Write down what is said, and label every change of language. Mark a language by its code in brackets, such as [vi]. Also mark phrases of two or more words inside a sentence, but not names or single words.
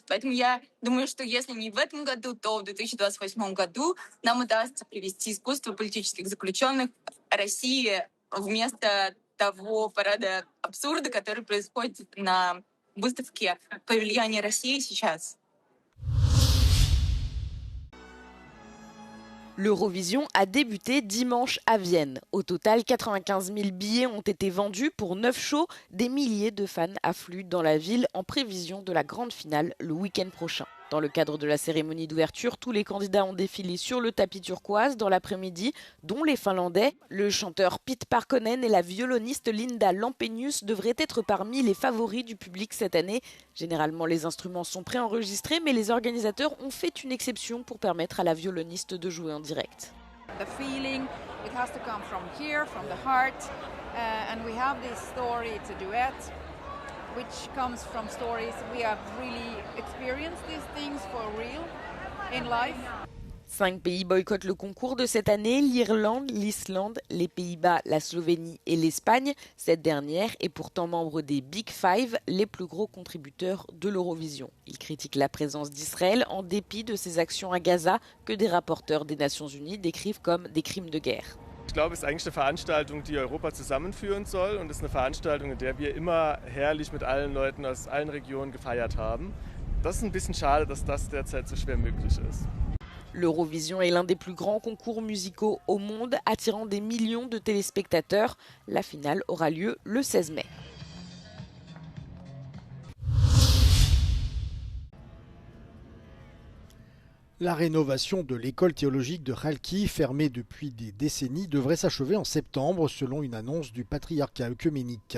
[ru] Поэтому я думаю, что если не в этом году, то в 2028 году нам удастся привести искусство политических заключенных России вместо того парада абсурда, который происходит на выставке в павильоне России сейчас. [fr] L'Eurovision a débuté dimanche à Vienne. Au total, 95 000 billets ont été vendus pour 9 shows. Des milliers de fans affluent dans la ville en prévision de la grande finale le week-end prochain. Dans le cadre de la cérémonie d'ouverture, tous les candidats ont défilé sur le tapis turquoise dans l'après-midi, dont les Finlandais. Le chanteur Pete Parkkonen et la violoniste Linda Lampenius devraient être parmi les favoris du public cette année. Généralement, les instruments sont préenregistrés, mais les organisateurs ont fait une exception pour permettre à la violoniste de jouer en direct. [en] The feeling, it has to come from here, from the heart, and we have this story, it's a duet, which comes from stories we have really experienced these things for real in life. [fr] 5 pays boycottent le concours de cette année, l'Irlande, l'Islande, les Pays-Bas, la Slovénie et l'Espagne. Cette dernière est pourtant membre des Big Five, les plus gros contributeurs de l'Eurovision. Ils critiquent la présence d'Israël en dépit de ses actions à Gaza que des rapporteurs des Nations Unies décrivent comme des crimes de guerre. [de] Ich glaube, es ist eigentlich eine Veranstaltung, die Europa zusammenführen soll und es ist eine Veranstaltung, in der wir immer herrlich mit allen Leuten aus allen Regionen gefeiert haben. Das ist ein bisschen schade, dass das derzeit so schwer möglich ist. [fr] L'Eurovision est l'un des plus grands concours musicaux au monde, attirant des millions de téléspectateurs. La finale aura lieu le 16 mai. La rénovation de l'école théologique de Chalki, fermée depuis des décennies, devrait s'achever en septembre selon une annonce du patriarcat œcuménique.